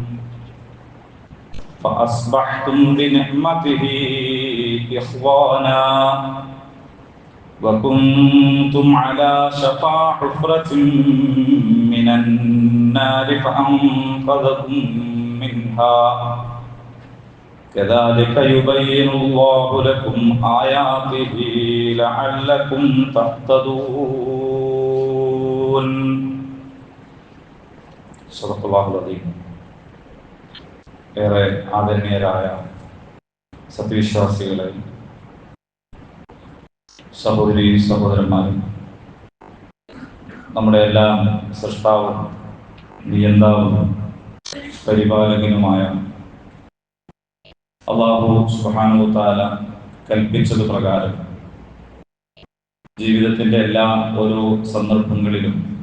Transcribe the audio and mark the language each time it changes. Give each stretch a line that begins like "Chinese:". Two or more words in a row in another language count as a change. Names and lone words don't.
Arabic: فأصبحتم بنعمته إخوانا وكنتم على شفا حفرة من النار فأنقذكم منها كذلك يبين الله لكم آياته لعلكم تهتدون. صدق الله العظيم.
Malayalam: ഏറെ ആദരണീയരായ സത്യവിശ്വാസികളെ, സഹോദരി സഹോദരന്മാരും, നമ്മുടെ എല്ലാം സൃഷ്ടാവും നിയന്താവും പരിപാലകനുമായ
Arabic: الله سبحانه تعالى
Malayalam: കൽപ്പിച്ചത് പ്രകാരം ജീവിതത്തിന്റെ എല്ലാ ഓരോ സന്ദർഭങ്ങളിലും